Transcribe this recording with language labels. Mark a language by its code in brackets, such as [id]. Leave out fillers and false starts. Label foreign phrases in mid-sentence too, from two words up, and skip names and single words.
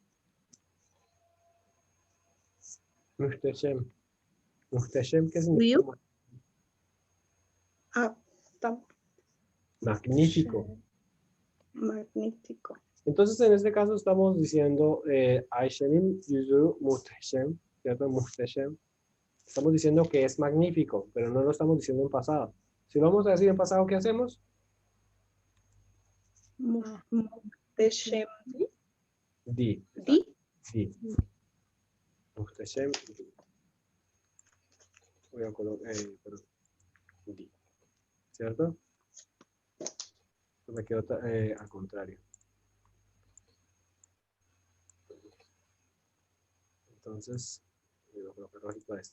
[tr] Muhteşem. Muhteşem, [es] ¿qué significa? Ryu. Ah, Magnífico. magnífico. Entonces, en este caso estamos diciendo [tr] Ayşe'nin yüzü muhteşem, [es] ¿cierto? Muhteşem. Estamos diciendo que es magnífico, pero no lo estamos diciendo en pasado. Si lo vamos a decir en pasado, ¿qué hacemos? [tr] Muhteşem. Di. Di. Di. Muhteşem. [es] Voy a colocar, perdón. Di. ¿Cierto? Me quedo al contrario. Entonces, voy a colocar bajito a esto.